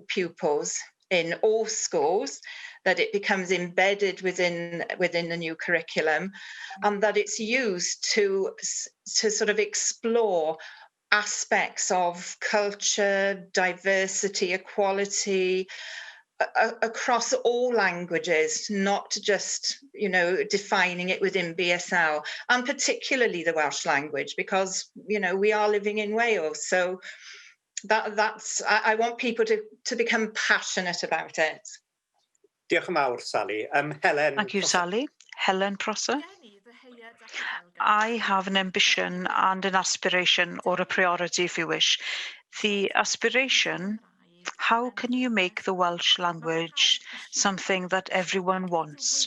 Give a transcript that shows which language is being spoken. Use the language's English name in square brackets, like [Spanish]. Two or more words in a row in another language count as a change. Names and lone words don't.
[English] pupils in all schools, that it becomes embedded within the new curriculum, and that it's used to sort of explore aspects of culture, diversity, equality across all languages, not just, defining it within BSL, and particularly the Welsh language, because, we are living in Wales. So I want people to become passionate about it. [Welsh] Diolch yn fawr, Sally. Helen. [English] Thank you, Sally. Helen Prosser? I have an ambition and an aspiration, or a priority, if you wish. The aspiration, how can you make the Welsh language something that everyone wants?